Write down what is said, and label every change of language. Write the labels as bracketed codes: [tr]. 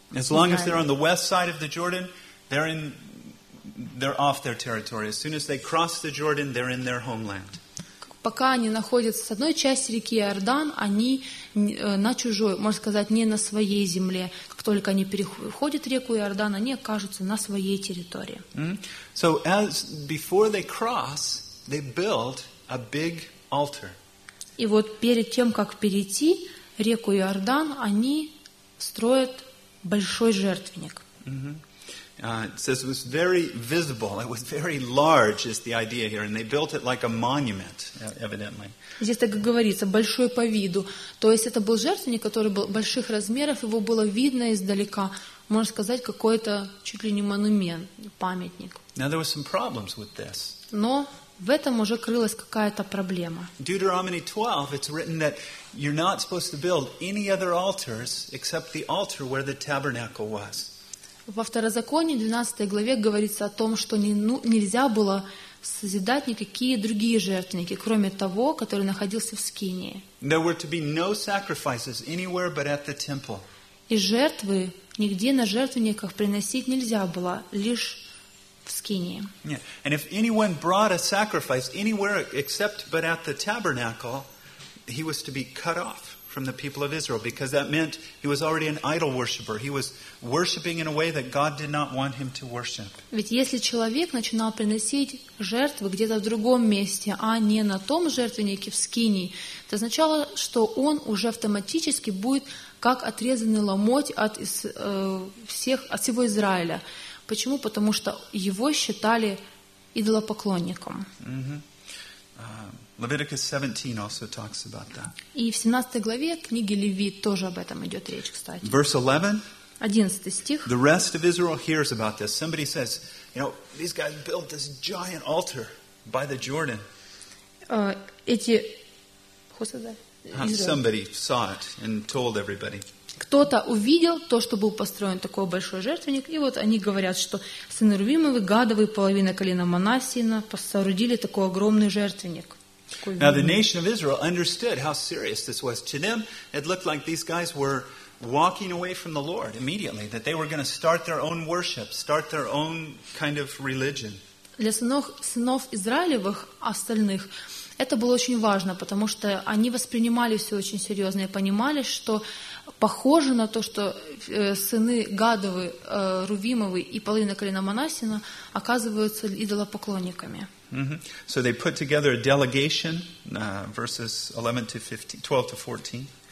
[en] As long as they're on the west side of the Jordan, they're off their territory. As soon as they cross the Jordan, they're in their homeland. [ru] Пока они находятся с одной части реки Иордан, они на чужой, можно сказать, не на своей земле. Как только они переходят реку Иордан, они окажутся на своей территории. Mm-hmm. [en] So as before they cross, they build a big altar. [ru] И вот перед тем, как перейти реку Иордан, они строят большой жертвенник. [en] Mm-hmm. It says it was very visible. It was very large, is the idea here, and they built it like a monument, evidently. [ru] Здесь так говорится, большой по виду. То есть это был жертвенник, который был больших размеров, его было видно издалека. Можно сказать, какой-то чуть ли не монумент, памятник. [en] Now there were some problems with this. [ru] Но в этом уже крылась какая-то проблема. [en] Deuteronomy 12, it's written that you're not supposed to build any other altars except the altar where the tabernacle was. [ru] Во Второзаконии, 12 главе, говорится о том, что нельзя было созидать никакие другие жертвенники, кроме того, который находился в Скинии. [en] There were to be no sacrifices anywhere but at the temple. [ru] И жертвы нигде на жертвенниках приносить нельзя было, лишь в Скинии. [en] Yeah. And if anyone brought a sacrifice anywhere except but at the tabernacle, he was to be cut off from the people of Israel, because that meant he was already an idol worshiper. He was worshiping in a way that God did not want him to worship. [ru] Ведь если человек начинал приносить жертвы где-то в другом месте, а не на том жертвеннике в Скинии, это означало, что он уже автоматически будет как отрезанный ломоть от всего Израиля. Почему? Потому что его считали идолопоклонником. [en] Leviticus 17 also talks about that. [ru] И в 17 главе книги Левит тоже об этом идет речь, кстати. [en] Verse 11. [ru] 11 стих. [en] The rest of Israel hears about this. Somebody says, you know, these guys built this giant altar by the Jordan. Somebody saw it and told everybody. [ru] Кто-то увидел то, что был построен такой большой жертвенник, и вот они говорят, что сыны Рувимовы, Гадовы, половина колена Манассина соорудили такой огромный жертвенник. [en] Now the nation of Israel understood how serious this was. To them, it looked like these guys were walking away from the Lord immediately, that they were going to start their own worship, start their own kind of religion. [ru] Для сынов Израилевых, остальных, это было очень важно, потому что они воспринимали все очень серьезно и понимали, что похоже на то, что сыны Гадовы, Рувимовы и половина колена Манассина оказываются идолопоклонниками. Mm-hmm. [en] So they put together a delegation, verses 12 to 14.